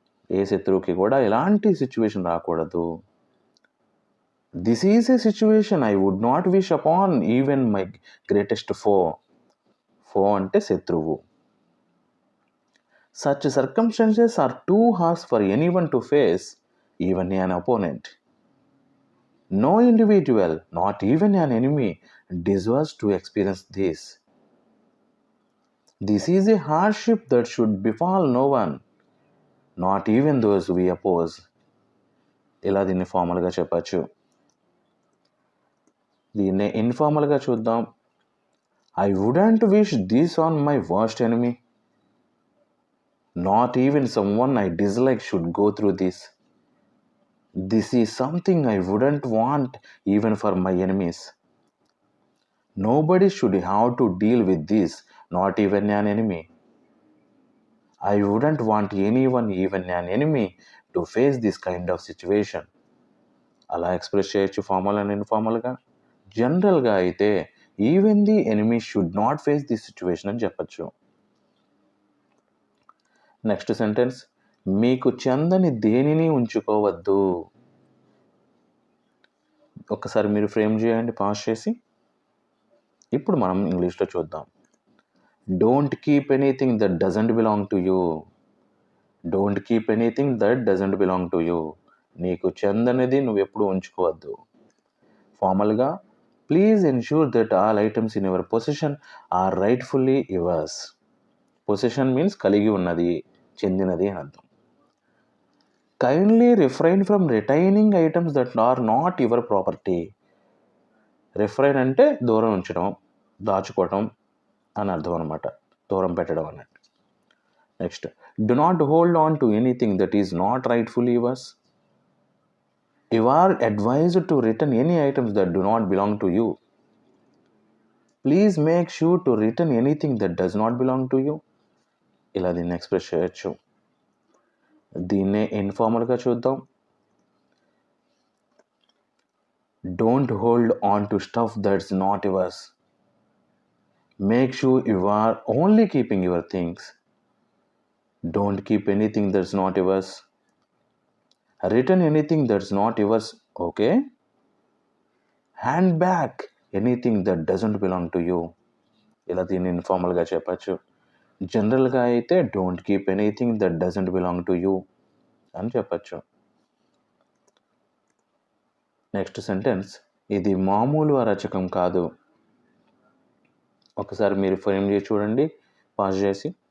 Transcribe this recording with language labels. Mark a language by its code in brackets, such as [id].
[te] ఏ శత్రువుకి కూడా ఇలాంటి సిచ్యువేషన్ రాకూడదు. [en] This is a situation I would not wish upon even my greatest foe. Foe [te] అంటే శత్రువు. [en] Such circumstances are too harsh for anyone to face, even an opponent. No individual, not even an enemy, deserves to experience this. This is a hardship that should befall no one, not even those we oppose. [te] ఇలా దీన్ని ఫార్మల్గా చెప్పచ్చు. దీన్నే ఇన్ఫార్మల్గా చూద్దాం. [en] I wouldn't wish this on my worst enemy. Not even someone I dislike should go through this. This is something I wouldn't want even for my enemies. Nobody should have to deal with this, not even an enemy. I wouldn't want anyone, even an enemy, to face this kind of situation. అలా express చేయొచ్చు formal and ఇన్ఫార్మల్గా. జనరల్గా అయితే even the enemy should not face this situation అని చెప్పచ్చు. [te] Next sentence, మీకు చెందని దేనిని ఉంచుకోవద్దు. ఒక్కసారి మీరు ఫ్రేమ్ చేయండి పాజ్ చేసి. ఇప్పుడు మనం ఇంగ్లీష్లో చూద్దాం. [en] Don't keep anything that doesn't belong to you. Don't keep anything that doesn't belong to you. [te] నీకు చెందనిది నువ్వు ఎప్పుడు ఉంచుకోవద్దు. [en] ఫార్మల్గా, please ensure that all items in your position are rightfully yours. Position means [te] కలిగి ఉన్నది, చెందినది అని అర్థం. [en] Kindly refrain from retaining items that are not your property. [te] Refrain అంటే దూరం ఉంచడం, దాచుకోవటం అని అర్థం అనమాట, దూరం పెట్టడం అన్నట్టు. [en] Next, do not hold on to anything that is not rightfully yours. You are advised to return any items that do not belong to you. Please make sure to return anything that does not belong to you. [te] ఇలా దీన్ని express చేయొచ్చు. దీన్నే ఇన్ఫార్మల్గా చూద్దాం. [en] Don't hold on to stuff that's not yours. Make sure you are only keeping your things. Don't keep anything that's not yours. Return anything that's not yours, okay? Hand back anything that doesn't belong to you. [te] ఇలా దీన్ని ఇన్ఫార్మల్గా చెప్పచ్చు. జనరల్గా అయితే [en] don't keep anything that doesn't belong to you [te] అని చెప్పచ్చు. Next sentence, ఇది మామూలు అరచకం కాదు. ఒకసారి మీరు ఫ్రేమ్ చేసి చూడండి పాజ్ చేసి.